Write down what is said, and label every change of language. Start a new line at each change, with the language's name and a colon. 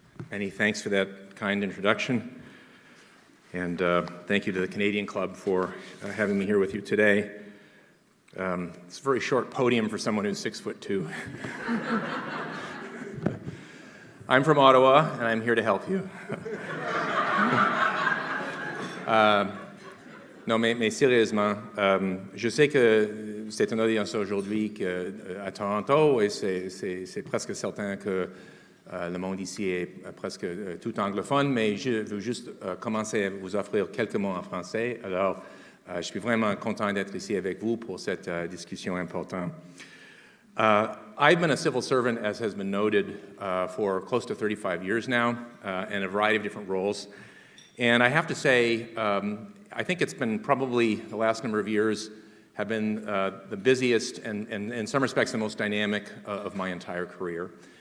English: Many thanks for that kind introduction, and thank you to the Canadian Club for having me here with you today. It's a very short podium for someone who's 6'2". I'm from Ottawa, and I'm here to help you.
French: Non, mais sérieusement, je sais que c'est une audience aujourd'hui à Toronto, et c'est presque certain que le monde ici est presque tout anglophone, mais je veux juste commencer à vous offrir quelques mots en français. Alors, je suis vraiment content d'être ici avec vous pour cette discussion importante.
English: I've been a civil servant, as has been noted, for close to 35 years now, in a variety of different roles. And I have to say, I think it's been probably the last number of years have been the busiest and in some respects the most dynamic of my entire career.